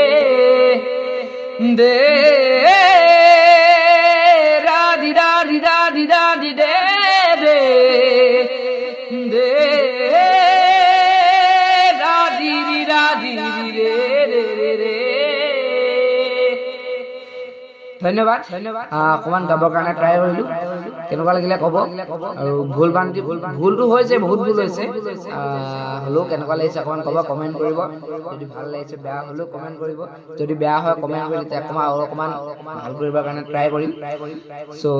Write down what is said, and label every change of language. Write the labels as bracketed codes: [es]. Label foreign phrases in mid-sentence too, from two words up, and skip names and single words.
[as] दे रा दी रा दी रा दी रा दी दे दे दे रा दी रा दी रे रे रे रे। ধন্যবাদ অকমান গাবৰ কাৰণে ট্ৰাই কৰিলোঁ। কেনেকুৱা লাগিলে ক'ব আৰু ভুলটো হৈছে, বহুত ভুল হৈছে, হ'লেও কেনেকুৱা লাগিছে অকমান ক'ব, কমেণ্ট কৰিব। যদি ভাল লাগিছে বেয়া হ'লেও কমেণ্ট কৰিব। যদি বেয়া হয় কমেণ্ট কৰি তেতিয়া অকমান ভাল কৰিবৰ কাৰণে ট্ৰাই কৰিম।